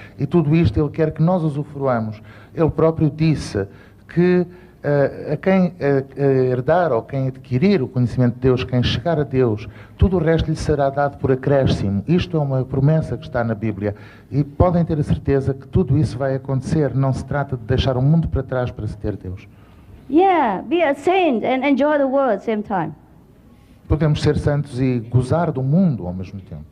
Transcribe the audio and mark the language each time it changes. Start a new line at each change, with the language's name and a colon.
Portuguese: E tudo isto Ele quer que nós usufruamos. Ele próprio disse que a quem herdar ou quem adquirir o conhecimento de Deus, quem chegar a Deus, tudo o resto lhe será dado por acréscimo. Isto é uma promessa que está na Bíblia e podem ter a certeza que tudo isso vai acontecer. Não se trata de deixar o mundo para trás para se ter Deus.
English: Yeah, be a saint and enjoy the world at the same time.
Portuguese: Podemos ser santos e gozar do mundo ao mesmo tempo.